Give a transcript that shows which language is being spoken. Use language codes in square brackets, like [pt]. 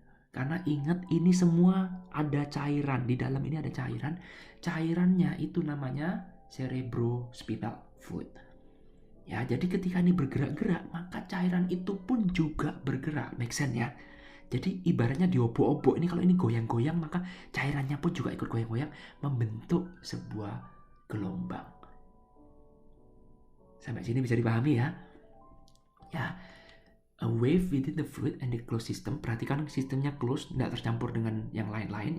[id] Karena ingat, ini semua ada cairan di dalam, ini ada cairannya itu namanya cerebrospinal fluid ya. Jadi ketika ini bergerak-gerak, maka cairan itu pun juga bergerak. [en] Make sense [id] ya? Jadi ibaratnya diobok-obok, ini kalau ini goyang-goyang, maka cairannya pun juga ikut goyang-goyang, membentuk sebuah gelombang. Sampai sini bisa dipahami ya? [en] Ya, a wave within the fluid and the closed system. [id] Perhatikan sistemnya closed, tidak tercampur dengan yang lain-lain.